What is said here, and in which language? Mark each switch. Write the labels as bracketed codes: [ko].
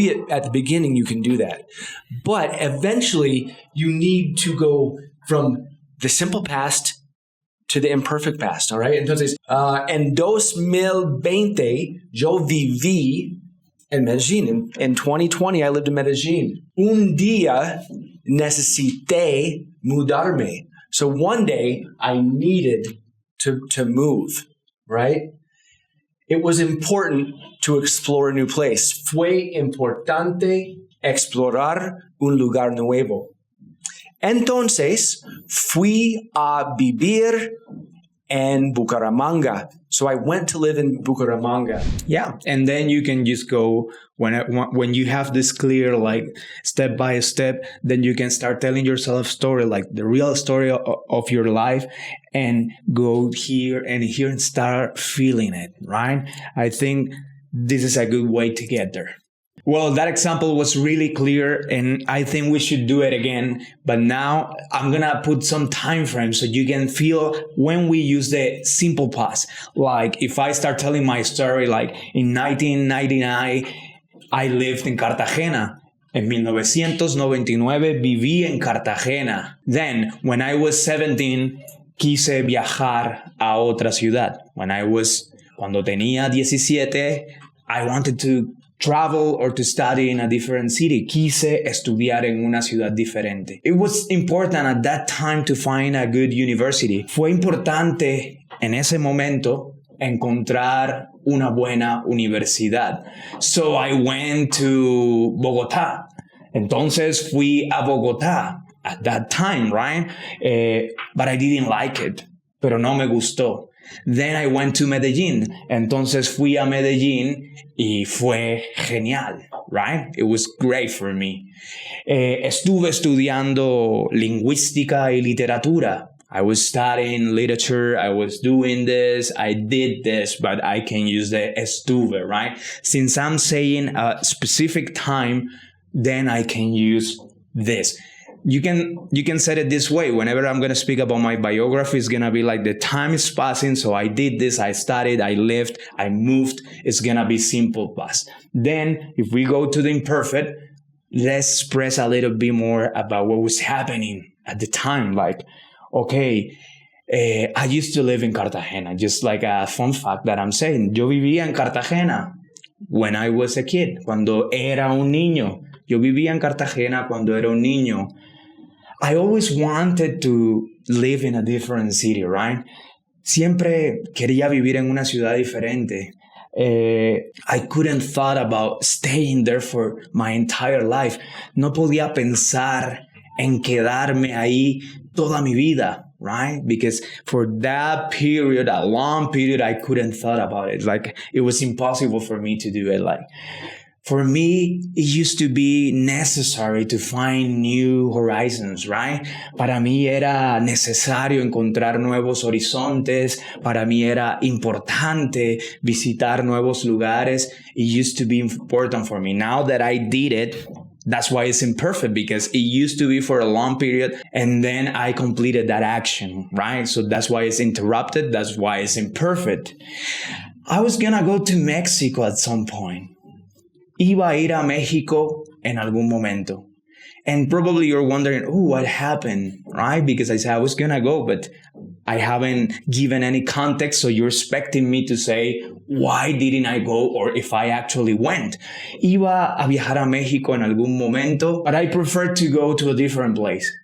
[en] Maybe at the beginning you can do that. But eventually you need to go from the simple past to the imperfect past, all right? [es] Entonces, en 2020 yo viví en Medellín. [en] In 2020 I lived in Medellín. [es] Un día necesité mudarme. [en] So one day I needed to move, right? It was important to explore a new place. [es] Fue importante explorar un lugar nuevo. Entonces, fui a vivir en Bucaramanga. [en] So I went to live in Bucaramanga. Yeah, and then you can just go when you have this clear, like step by step, then you can start telling yourself a story, like the real story of your life, and go here and start feeling it, right? I think this is a good way to get there. Well, that example was really clear, and I think we should do it again. But now I'm going to put some time frame so you can feel when we use the simple past. Like if I start telling my story, like in 1999, I lived in Cartagena. [es] En 1999 viví en Cartagena. [en] Then, when I was 17, [es] quise viajar a otra ciudad. Cuando tenía 17, [en] I wanted to travel or to study in a different city. [es] Quise estudiar en una ciudad diferente. [en] It was important at that time to find a good university. [es] Fue importante en ese momento encontrar una buena universidad. [en] So I went to Bogotá. [es] Entonces fui a Bogotá [en] at that time, right? But I didn't like it. [es] Pero no me gustó. [en] Then I went to Medellín. [es] Entonces fui a Medellín y fue genial, right? [en] It was great for me. [es] Estuve estudiando lingüística y literatura. [en] I was studying literature. I was doing this. I did this, but I can use the estuve, right? Since I'm saying a specific time, then I can use this. You can set it this way. Whenever I'm going to speak about my biography, it's going to be like the time is passing. So I did this, I studied, I lived, I moved. It's going to be simple past. Then if we go to the imperfect, let's express a little bit more about what was happening at the time. Like, okay, I used to live in Cartagena. Just like a fun fact that I'm saying. [es] Yo vivía en Cartagena [en] when I was a kid. [es] Cuando era un niño. Yo vivía en Cartagena cuando era un niño. [en] I always wanted to live in a different city, right? [es] Siempre quería vivir en una ciudad diferente. [en] I couldn't thought about staying there for my entire life. [es] No podía pensar en quedarme ahí toda mi vida, right? [en] Because for that period, a long period, I couldn't thought about it. Like it was impossible for me to do it. Like for me, it used to be necessary to find new horizons, right? [es] Para mí era necesario encontrar nuevos horizontes. Para mí era importante visitar nuevos lugares. [en] It used to be important for me. Now that I did it, that's why it's imperfect, because it used to be for a long period and then I completed that action, right? So that's why it's interrupted. That's why it's imperfect. I was gonna go to Mexico at some point. [es] Iba a ir a México en algún momento. [en] And probably you're wondering, oh, what happened, right? Because I said I was going to go, but I haven't given any context. So you're expecting me to say, why didn't I go? Or if I actually went. [es] Iba a viajar a México en algún momento, [en] but I preferred to go to a different place.